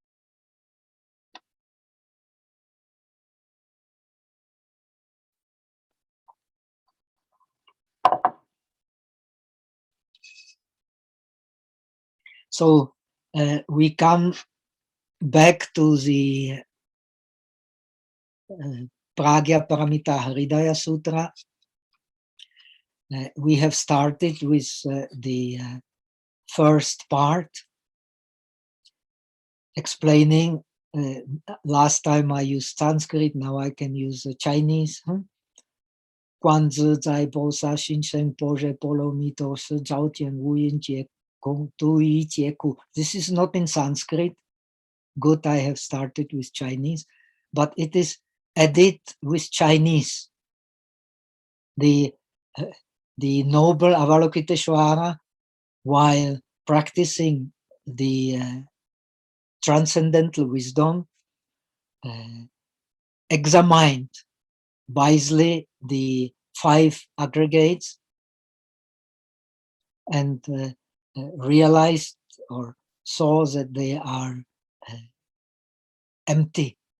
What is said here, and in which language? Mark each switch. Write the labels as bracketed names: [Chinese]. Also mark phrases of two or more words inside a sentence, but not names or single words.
[English] So we come back to the Prajnaparamita Hrdaya Sutra. We have started with the first part, explaining. Last time I used Sanskrit, now I can use Chinese. [Chinese] 观自在菩萨行深般若波罗蜜多时照见五蕴皆空度一切苦. [English] This is not in Sanskrit. Good, I have started with Chinese, but it is added with Chinese. The noble Avalokiteshvara, while practicing the transcendental wisdom, examined wisely the 5 aggregates and realized or saw that they are empty.